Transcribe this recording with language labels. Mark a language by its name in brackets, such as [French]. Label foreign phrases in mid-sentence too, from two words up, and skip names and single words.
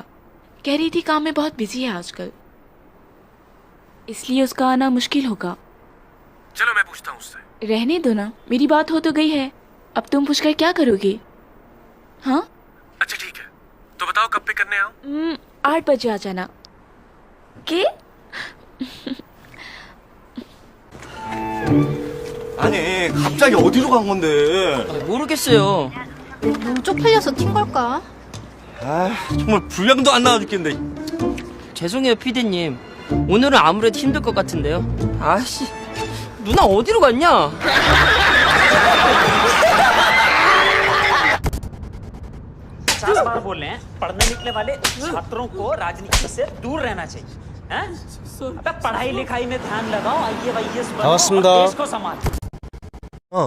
[Hindi] कह रही थी काम में बहुत बिजी है आजकल, इसलिए उसका आना मुश्किल होगा। चलो मैं पूछता हूँ उससे। रहने दो ना, मेरी बात हो तो गई है, अब तुम पूछकर क्या करोगे? हाँ अच्छा ठीक है, तो बताओ कब पे करने आओ? 8 बजे आ जाना। के? [Korean] 아니 갑자기 어디로 간 건데? 모르겠어요. 너무 쪽팔려서 튄 걸까? 아 정말 분량도 안 나와 죽겠는데. 죄송해요, 피디님. 오늘은 아무래도 힘들 것 같은데요. 아씨, 누나 어디로 갔냐? [Hindi] बार बोल रहे हैं, पढ़ने निकले वाले छात्रों को राजनीति से दूर रहना चाहिए। हैं? अबे पढ़ाई लिखाई में ध्यान लगाओ, IAS बनो और देश को संभालो।